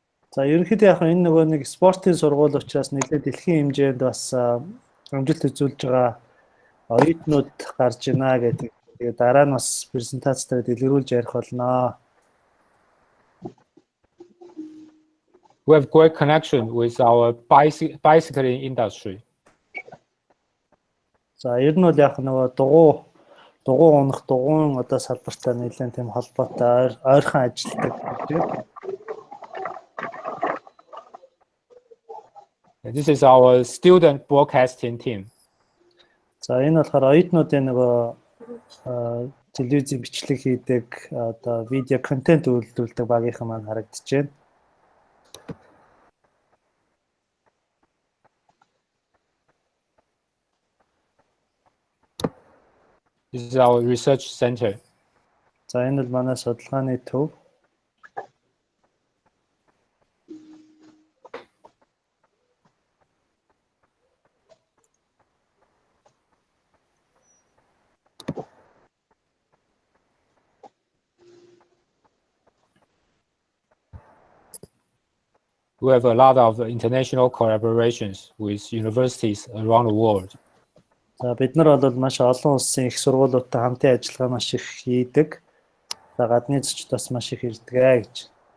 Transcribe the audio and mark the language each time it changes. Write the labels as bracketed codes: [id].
[mn] За ерөнхийдөө яг энэ нөгөө нэг спортын сургууль учраас нэлээд дэлхийн хэмжээнд бас амжилт үзүүлж байгаа оюутнууд гарч байна гэдэг. Тэгээд дараа нь бас презентацтай дэлгэрүүлж ярих болно. [en] We have great connection with our bicycling industry. [mn] За ер нь бол яг нөгөө дугуй унах дугуйн одоо салбартай нэлээд тийм холбоотой ойрхон ажилладаг. [en] This is our student broadcasting team. [mn] За энэ болохоор оюутнуудын нөгөө телевизийн бичлэг хийдэг одоо видео контент үйлдвэрлэдэг багийнхан маань харагдаж байна. [en] This is our research center. [mn] За энэ бол манай судалгааны төв. [en] we have a lot of international collaborations with universities around the world. [mn] За бид нар бол маш олон улсын их сургуулиудтай хамтын ажиллагаа маш их хийдэг. За гадны зочдоос маш их ирдэг гэж.